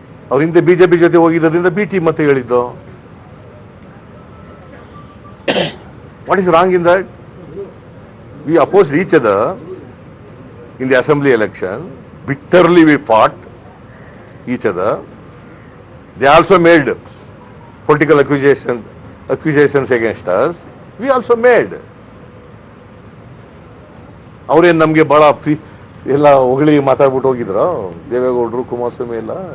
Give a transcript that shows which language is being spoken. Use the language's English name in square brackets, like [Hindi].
[Kannada] ಅವ್ರ ಹಿಂದೆ ಬಿಜೆಪಿ ಜೊತೆ ಹೋಗಿದ್ದರಿಂದ ಬಿ ಟೀಮ್ ಅಂತ ಹೇಳಿದ್ದು. [English] What is wrong in that? We opposed each other in the assembly election. Bitterly we fought each other. They also made political accusations against us. We also made. [Kannada] ಅವ್ರೇನು ನಮಗೆ ಬಹಳ ಎಲ್ಲ ಹೊಗಳಿ ಮಾತಾಡ್ಬಿಟ್ಟು ಹೋಗಿದ್ರು ದೇವೇಗೌಡರು ಕುಮಾರಸ್ವಾಮಿ ಎಲ್ಲ.